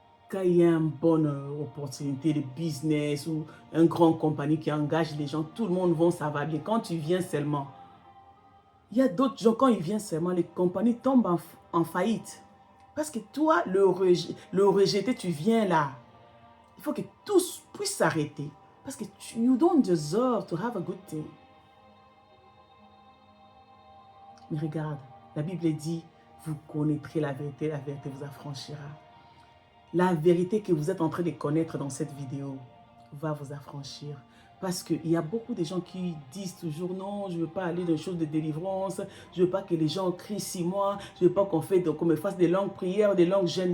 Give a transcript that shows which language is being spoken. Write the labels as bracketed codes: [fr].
[fr] Quand il y a une bonne opportunité de business ou une grande compagnie qui engage les gens, tout le monde va, ça va bien. Quand tu viens seulement, il y a d'autres gens, quand ils viennent seulement, les compagnies tombent en faillite. Parce que toi, le rejeté, tu viens là. Il faut que tous puissent s'arrêter. Parce que [en] you don't deserve to have a good thing. [fr] Mais regarde, la Bible dit, vous connaîtrez la vérité vous affranchira. La vérité que vous êtes en train de connaître dans cette vidéo va vous affranchir. Parce qu'il y a beaucoup de gens qui disent toujours, non, je ne veux pas aller dans les choses de délivrance, je ne veux pas que les gens crient 6 mois, je ne veux pas qu'on me fasse des longues prières, des longues jeûnes.